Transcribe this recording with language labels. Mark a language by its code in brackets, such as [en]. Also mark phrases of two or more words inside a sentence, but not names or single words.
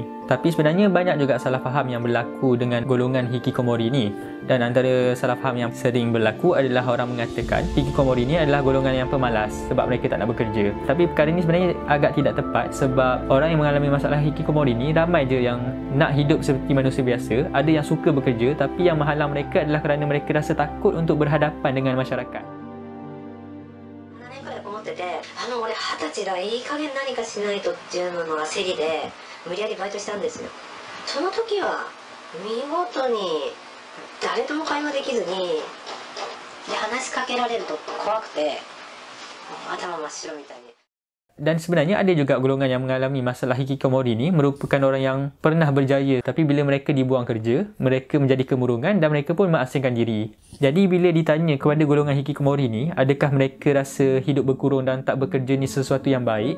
[ms] Tapi sebenarnya banyak juga salah faham yang berlaku dengan golongan hikikomori ni, dan antara salah faham yang sering berlaku adalah orang mengatakan hikikomori ni adalah golongan yang pemalas sebab mereka tak nak bekerja. Tapi perkara ni sebenarnya agak tidak tepat, sebab orang yang mengalami masalah hikikomori ni ramai je yang nak hidup seperti manusia biasa. Ada yang suka bekerja, tapi yang menghalang mereka adalah kerana mereka rasa takut untuk berhadapan dengan masyarakat. [ja] 俺20歳だ、いい加減何かしないとっていうのがセリで無理やりバイトしたんですよ。その時は見事に誰とも会話できずに、で話しかけられると怖くて頭真っ白みたいに。 [ms] Dan sebenarnya ada juga golongan yang mengalami masalah hikikomori ni merupakan orang yang pernah berjaya, tapi bila mereka dibuang kerja, mereka menjadi kemurungan dan mereka pun mengasingkan diri. Jadi bila ditanya kepada golongan hikikomori ni, adakah mereka rasa hidup berkurung dan tak bekerja ni sesuatu yang baik?